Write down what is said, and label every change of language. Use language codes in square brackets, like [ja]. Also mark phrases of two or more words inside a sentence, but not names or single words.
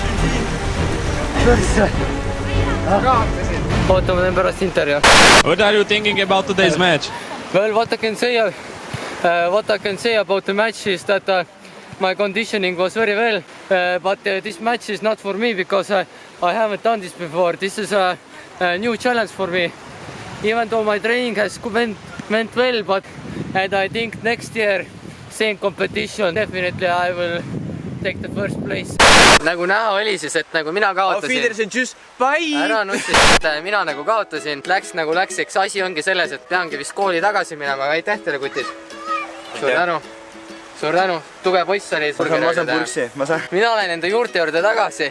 [et] Oota, ma teen pärast intervjuu. [en] What are you thinking about today's match? Well, what I can say about the match is that my conditioning was very well, but this match is not for me because I haven't done this before. This is a new challenge for me. Even though my training has went well, but and I think next year, same competition, definitely I will take the first place. [et] Nagu näha oli siis, et nagu mina kaotasin. Ära nutsi, et mina nagu kaotasin. Läks, eks asi ongi selles, et peangi vist kooli tagasi minema, aga aitäh teile, kutid. Suur tänu. Tuge poiss oli. Ma saan pulksi. Mina olen enda juurte juurde tagasi.